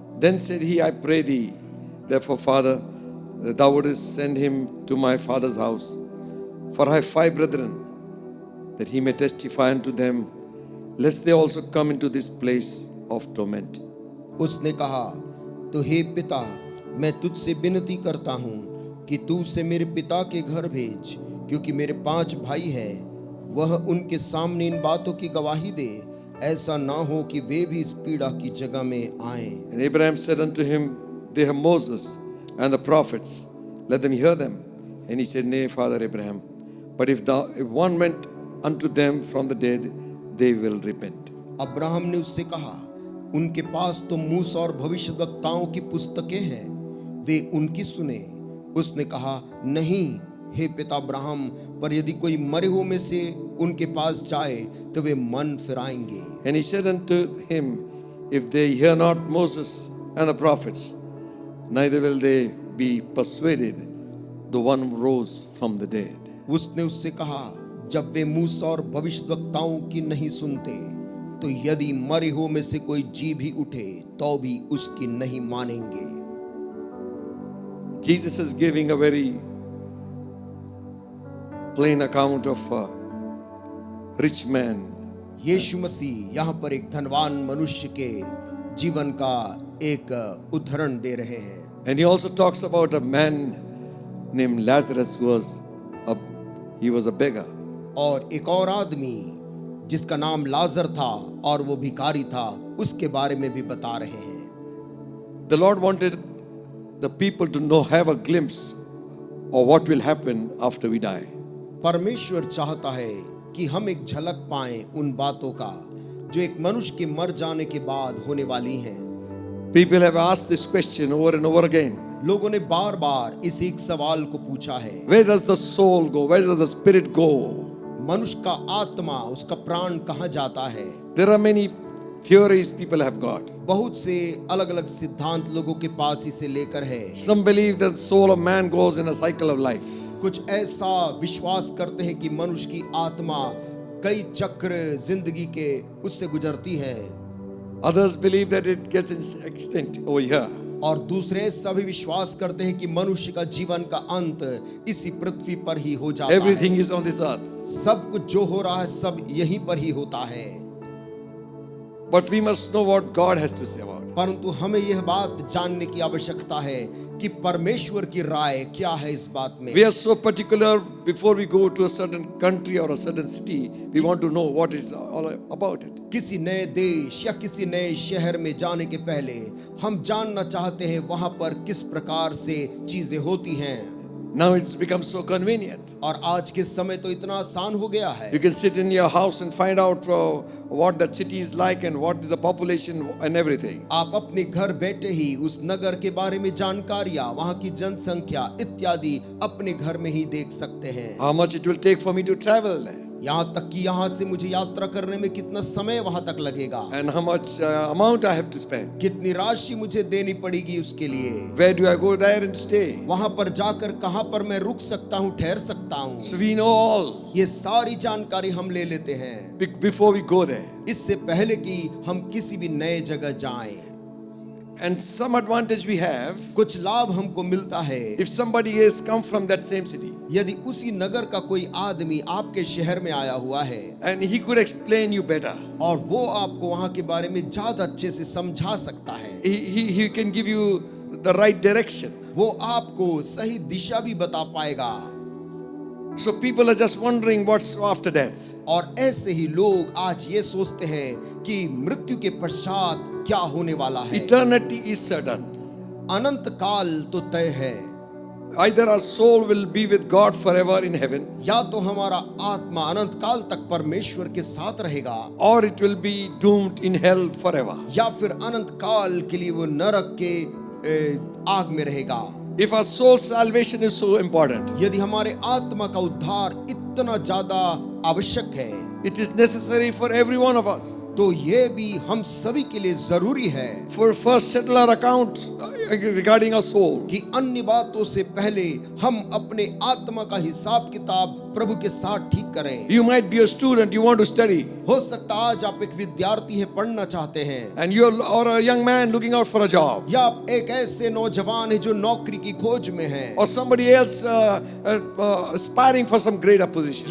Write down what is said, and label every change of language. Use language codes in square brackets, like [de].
[en] Then said he, I pray thee, therefore, Father, that thou wouldest send him to my father's house, for I have 5 brethren, that he may testify unto them, lest they also come into this place of torment. [hi] उसने कहा, तो हे पिता, मैं तुझसे विनती करता हूँ कि तू उसे मेरे पिता के घर भेज, क्योंकि मेरे 5 भाई हैं। वह उनके सामने इन बातों की गवाही दे, ऐसा ना हो कि वे भी इस पीड़ा की जगह में आएं। [en] And Abraham said unto him, They have Moses and the prophets, let them hear them. And he said, Nay, Father Abraham, but if one went unto them from the dead, they will repent. [hi] Abraham ने उससे कहा, उनके पास तो मूसा और भविष्यद्वक्ताओं की पुस्तकें हैं, वे उनकी सुने। उसने कहा, नहीं हे पिता अब्राहम, पर यदि कोई मरे हुओं में से उनके पास जाए तो वे मन फिराएंगे। [en] And he said unto him, If they hear not Moses and the prophets, neither will they be persuaded, the one rose from the dead. [hi] उसने उससे कहा, जब वे मूसा और भविष्यद्वक्ताओं की नहीं सुनते, तो यदि मरे हुओं में से कोई जी भी उठे तो भी उसकी नहीं मानेंगे। [en] Jesus is giving a very plain account of a rich man. [hi] यीशु मसीह यहाँ पर एक धनवान मनुष्य के जीवन का एक उदाहरण दे रहे हैं. [en] And he also talks about a man named Lazarus who was a beggar. [hi] और एक और आदमी जिसका नाम लाजर था और वो भिखारी था, उसके बारे में भी बता रहे हैं. [en] The Lord wanted the people to know, have a glimpse of what will happen after we die. [hi] परमेश्वर चाहता है कि हम एक झलक पाएं उन बातों का जो एक मनुष्य के मर जाने के बाद होने वाली हैं. [en] People have asked this question over and over again. [hi] लोगों ने बार बार इस एक सवाल को पूछा है. [en] Where does the soul go? Where does the spirit go? [hi] मनुष्य का आत्मा, उसका प्राण कहाँ जाता है? [en] There are many theories people have got. [hi] बहुत से अलग अलग सिद्धांत लोगों के पास इसे लेकर है. [en] Some believe that the soul of man goes in a cycle of life. [hi] कुछ ऐसा विश्वास करते हैं कि मनुष्य की आत्मा कई चक्र जिंदगी के उससे गुजरती है. [en] Others believe that it gets extinct over here. [hi] और दूसरे ऐसा भी विश्वास करते हैं कि मनुष्य का जीवन का अंत इसी पृथ्वी पर ही हो जाता [en] Everything [hi] है. [en] is on this earth. [hi] सब कुछ जो हो रहा है सब यहीं पर ही होता है. [en] But we must know what God has to say about it. [hi] परंतु हमें यह बात जानने की आवश्यकता है कि परमेश्वर की राय क्या है इस बात में. [en] We are so particular before we go to a certain country or a certain city. We want to know what is all about it. [hi] किसी नए देश या किसी नए शहर में जाने के पहले हम जानना चाहते हैं वहां पर किस प्रकार से चीजें होती हैं. [en] Now it's become so convenient. [hi] और आज के समय तो इतना आसान हो गया है. [en] You can sit in your house and find out what that city is like and what is the population and everything. [hi] आप अपने घर बैठे ही उस नगर के बारे में जानकारियां, वहां की जनसंख्या इत्यादि अपने घर में ही देख सकते हैं. [en] How much it will take for me to travel there. [hi] यहाँ तक कि यहाँ से मुझे यात्रा करने में कितना समय वहां तक लगेगा. [en] And how much amount I have to spend. [hi] कितनी राशि मुझे देनी पड़ेगी उसके लिए. [en] Where do I go there and stay? [hi] वहां पर जाकर कहां पर मैं रुक सकता हूं, ठहर सकता हूं. [en] So we know all [hi] ये सारी जानकारी हम ले लेते हैं [en] before we go there. [hi] इससे पहले कि हम किसी भी नए जगह जाएं. [en] And some advantage we have [hi] कुछ लाभ हमको मिलता है. [en] if somebody has come from that same city [hi] यदि उसी नगर का कोई आदमी आपके शहर में आया हुआ है [en] and he could explain you better. [hi] और वो आपको वहां के बारे में ज्यादा अच्छे से समझा सकता है. [en] He can give you the right direction. [hi] वो आपको सही दिशा भी बता पाएगा. [en] So people are just wondering what's after death. [hi] और ऐसे ही लोग आज ये सोचते हैं कि मृत्यु के पश्चात क्या होने वाला है. [en] Eternity is certain. [hi] अनंत काल तो तय है. [en] Either our soul will be with God forever in heaven, [hi] या तो हमारा आत्मा अनंत काल तक परमेश्वर के साथ रहेगा, [en] or it will be doomed in hell forever. [hi] या फिर अनंत काल के लिए वो नरक के आग में रहेगा. [en] If our soul's salvation is so important, [hi] यदि हमारे आत्मा का उद्धार इतना ज्यादा आवश्यक है, [en] it is necessary for every one of us. [hi] तो ये भी हम सभी के लिए जरूरी है [en] For first settle our account regarding our soul. [hi] कि अन्य बातों से पहले हम अपने आत्मा का हिसाब किताब प्रभु के साथ ठीक करें. [en] You might be a student, you want to study, [hi] हो सकता आज आप एक विद्यार्थी हैं, पढ़ना चाहते हैं, [en] and you're or a young man looking out for a job, [hi] या आप एक ऐसे नौजवान हैं जो नौकरी की खोज में हैं, [en] or somebody else aspiring for some greater position.